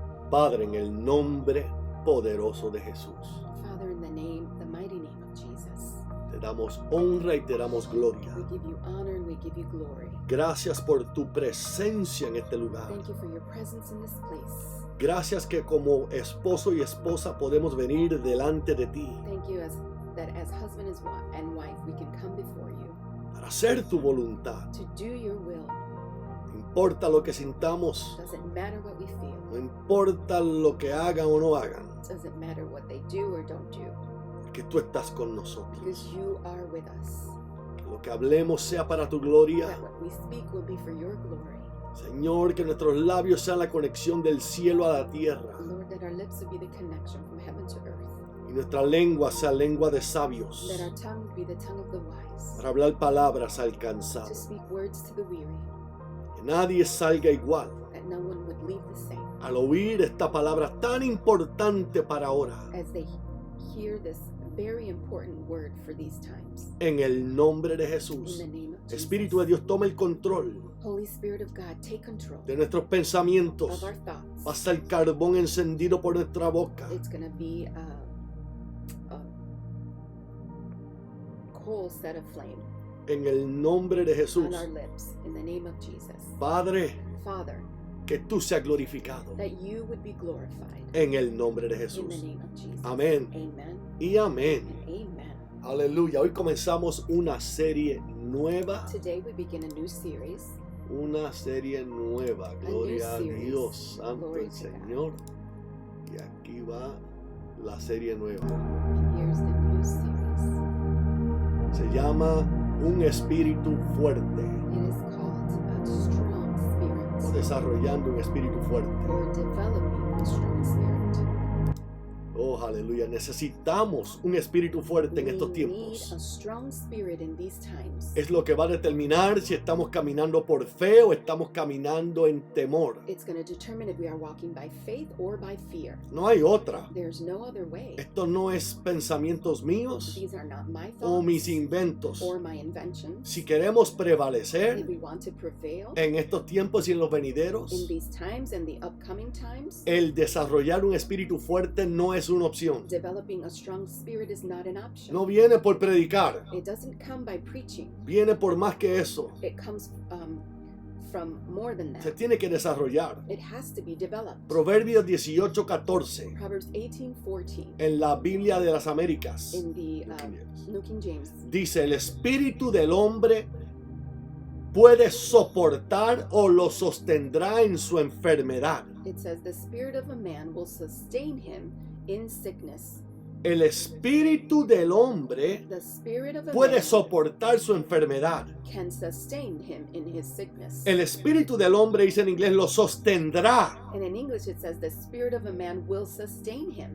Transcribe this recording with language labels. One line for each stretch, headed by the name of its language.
Spanish: Padre, en el nombre poderoso de Jesús,
English: Father, in the mighty name of Jesus,
Spanish: te damos honra y te damos gloria.
English: we give you honor and we give you glory.
Spanish: Gracias por tu presencia en este lugar.
English: Thank you for your presence in this place.
Spanish: Gracias que como esposo y esposa podemos venir delante de ti
English: Thank you that as husband and wife we can come before you
Spanish: para hacer tu voluntad.
English: to do your will.
Spanish: No importa lo que sintamos,
English: Doesn't matter what we feel.
Spanish: no importa lo que hagan o no hagan,
English: Doesn't matter what they do or don't do,
Spanish: que tú estás con nosotros.
English: because you are with us.
Spanish: Que lo que hablemos sea para tu gloria.
English: That what we speak will be for your glory.
Spanish: Señor, que nuestros labios sean la conexión del cielo a la tierra
English: Lord, that our lips would be the connection from heaven to earth.
Spanish: y nuestra lengua sea lengua de sabios
English: That our tongue would be the tongue of the wise.
Spanish: para hablar palabras al
English: To
Spanish: cansado.
English: speak words to the weary.
Spanish: Que nadie salga igual
English: That no one would leave the same.
Spanish: al oír esta palabra tan importante para ahora.
English: As they hear this very important word for these times.
Spanish: En el nombre de
English: In
Spanish: Jesús,
English: the name of Jesus.
Spanish: Espíritu de Dios, toma el control
English: Holy Spirit of God, take control
Spanish: de nuestros pensamientos.
English: of our thoughts.
Spanish: Va a ser carbón encendido por nuestra boca.
English: It's going to be a coal set aflame
Spanish: En el nombre de Jesús,
English: on our lips. In the name of Jesus.
Spanish: Padre,
English: Father,
Spanish: que tú seas glorificado.
English: that you would be glorified.
Spanish: En el nombre de
English: In the
Spanish: Jesús.
English: name of Jesus.
Spanish: Amén
English: Amen
Spanish: y amén.
English: and amen.
Spanish: Aleluya. Hoy comenzamos una serie nueva.
English: Today we begin a new series.
Spanish: Una serie nueva. Gloria a
English: series.
Spanish: Dios. Santo
English: Glory
Spanish: el
English: to God.
Spanish: Señor. Y aquí va la serie nueva.
English: And here's the new series.
Spanish: Se llama Un Espíritu Fuerte.
English: It is called a strong
Spanish: O
English: spirit,
Spanish: desarrollando un espíritu fuerte.
English: or developing a strong spirit.
Spanish: Oh, aleluya. Necesitamos un espíritu fuerte en
English: We
Spanish: estos
English: need
Spanish: tiempos.
English: a strong spirit in these times.
Spanish: Es lo que va a determinar si estamos caminando por fe o estamos caminando en temor.
English: It's going to determine if we are walking by faith or by fear.
Spanish: No hay otra.
English: There's no other way.
Spanish: Esto no es pensamientos míos
English: These are not my
Spanish: o mis
English: thoughts
Spanish: inventos.
English: or my inventions.
Spanish: Si queremos
English: If
Spanish: prevalecer
English: we want to prevail
Spanish: en estos tiempos y en los venideros,
English: in these times and the upcoming times,
Spanish: el desarrollar un espíritu fuerte no es una opción.
English: developing a strong spirit is not an option.
Spanish: No viene por predicar,
English: It doesn't come by preaching.
Spanish: viene por más que eso.
English: It comes from more than
Spanish: Se
English: that.
Spanish: tiene que desarrollar.
English: It has to be developed.
Spanish: Proverbios 18:14
English: Proverbs 18:14
Spanish: en la Biblia de las Américas
English: in the New King James
Spanish: dice: el espíritu del hombre puede soportar o lo sostendrá en su enfermedad.
English: it says the spirit of a man will sustain him in sickness.
Spanish: El espíritu del hombre
English: The spirit of a
Spanish: puede
English: man
Spanish: soportar su enfermedad.
English: can sustain him in his sickness.
Spanish: El espíritu del hombre, dice en inglés, lo sostendrá
English: And in English it says the spirit of a man will sustain him